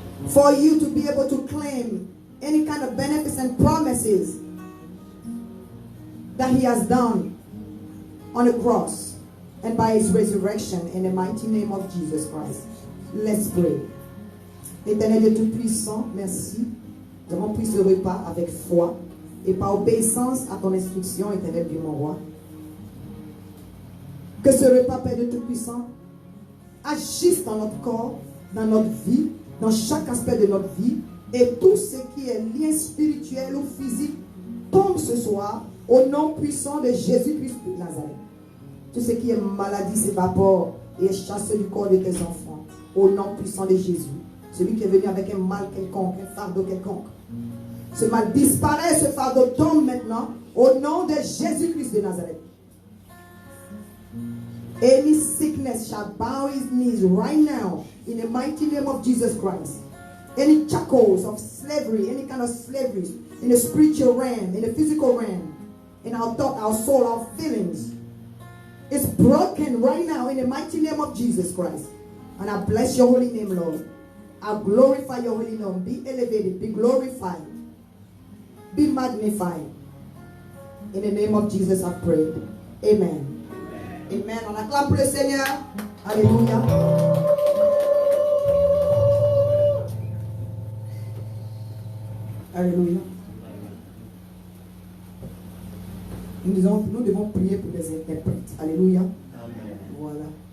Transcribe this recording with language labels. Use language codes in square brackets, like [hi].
[en] For you to be able to claim any kind of benefits and promises that he has done on the cross and by his resurrection in the mighty name of Jesus Christ. Let's pray. [fr] Éternel Dieu Tout-Puissant, merci. Nous avons pris ce repas avec foi et par obéissance à ton instruction, éternel Dieu mon roi. Que ce repas, Père de Tout-Puissant, agisse dans notre corps, dans notre vie, dans chaque aspect de notre vie, et tout ce qui est lien spirituel ou physique tombe ce soir au nom puissant de Jésus-Christ de Nazareth. Tout ce qui est maladie s'évapore et est chassé du corps de tes enfants au nom puissant de Jésus. Celui qui est venu avec un mal quelconque, un fardeau quelconque. Ce mal disparaît, ce fardeau tombe maintenant au nom de Jésus-Christ de Nazareth. [en] Any sickness shall bow his knees right now in the mighty name of Jesus Christ. Any shackles of slavery, any kind of slavery in the spiritual realm, in the physical realm, in our thought, our soul, our feelings, is broken right now in the mighty name of Jesus Christ. And I bless your holy name, Lord. I glorify your holy name. Be elevated, be glorified, be magnified. In the name of Jesus I pray. Amen. Amen. [fr] On acclame pour le Seigneur. Alléluia. Alléluia. Nous devons prier pour les interprètes. Alléluia. Voilà.